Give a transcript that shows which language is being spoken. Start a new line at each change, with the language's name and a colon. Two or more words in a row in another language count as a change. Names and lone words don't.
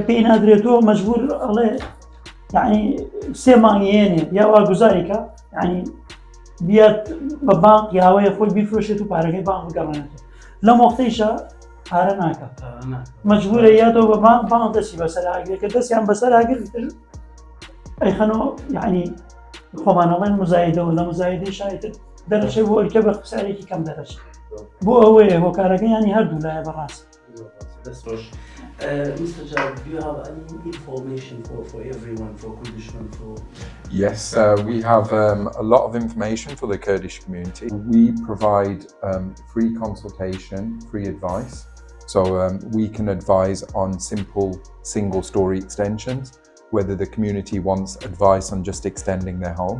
Central Kurdish: پێی نادرێتەوە مەجبور ئەڵێ یعنی 3 مانگیێنێ یا واگوزاریکە یعنی بیات بە بانک یاوەیە خۆی بیفرۆشێت و پارەکەی بانک بگەڕێنێتەوە لەم وەختەیشە پارە ناکات مەجبورە یاتەوە بە بانک دەستی بەسەر ئاگرێت کە دەستیان بەسەر ئاگرتر ئەیخەنەوە یعنی خۆمان ئەڵێن مزایدەوە لە مزایدەی شایەتر دەرەچێت بۆ ئەوەی کە بە قسارێکی کەم دەرەچێت بۆ ئەوەیە هۆکارەکە ینی هەردوو لایە بەڕاست.
English: Mr. Jad, do you have any information for everyone, for Kurdistan? Yes, we have a lot of information for the Kurdish community. We provide free consultation, free advice. So we can advise on simple single-story extensions, whether the community wants advice on just extending their home.